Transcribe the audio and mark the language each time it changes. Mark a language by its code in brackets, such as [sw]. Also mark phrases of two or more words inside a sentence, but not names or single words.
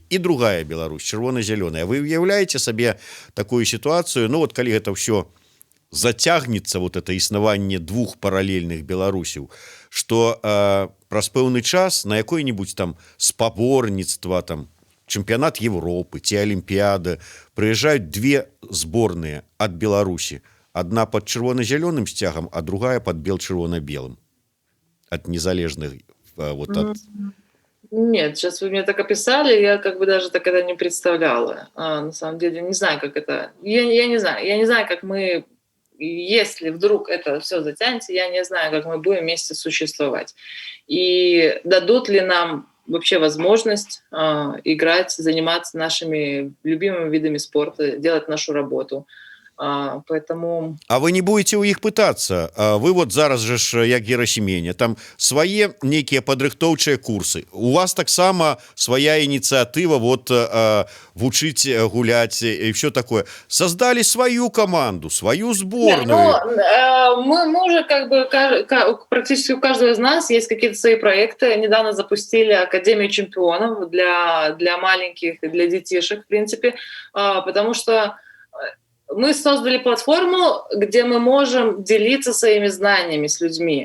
[be] І другая Беларусь, чырвона-зялёная. Вы уяўляеце сабе такую сітуацыю, ну вот калі гэта ўсё зацягнецца, вот это існаванне двух паралельных Беларусяў, што праз пэўны час на якое-нибудь там спаборніцтва, там, чэмпіянат Европы ці Алімпіяда прыязджаюць две зборныя ад Беларусі. [ru] Одна под [be] чырвона-зялёным сцягам, [ru] а другая под бел-чырвона-белым. От незалежных... Вот, от... Нет, сейчас вы мне так описали, я как бы даже так это не представляла. На самом деле не знаю, как это... Я не знаю, как мы... Если вдруг это все затянется, я не знаю, как мы будем вместе существовать. И дадут ли нам вообще возможность играть, заниматься нашими любимыми видами спорта, делать нашу работу. Поэтому... [be] А вы не будете у іх пытацца? Вы вот зараз же ж, як Герасіменя, там свае нейкія падрыхтоўчыя курсы. У вас таксама свая ініцыятыва вот вучыць гуляць і [ru] все такое. Создали свою команду, свою сборную. Мы уже как бы практически у каждого из нас есть какие-то свои проекты. Недавно запустили Академию чемпионов для маленьких и для детишек, в принципе, потому что мы создали платформу, где мы можем делиться своими знаниями с людьми.